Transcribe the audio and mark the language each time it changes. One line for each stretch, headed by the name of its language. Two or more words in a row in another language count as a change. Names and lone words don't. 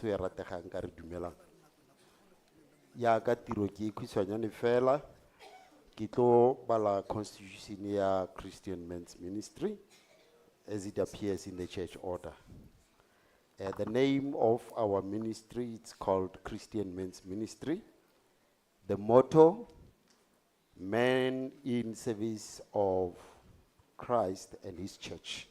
Tswana: e rategang ka re dumelang ya ka tiro ke khutshwanyane fela ke tlo bala constitution ya Christian Men's Ministry
English: as it appears in the church order. The name of our ministry it's called Christian Men's Ministry. The motto, men in service of Christ and his church.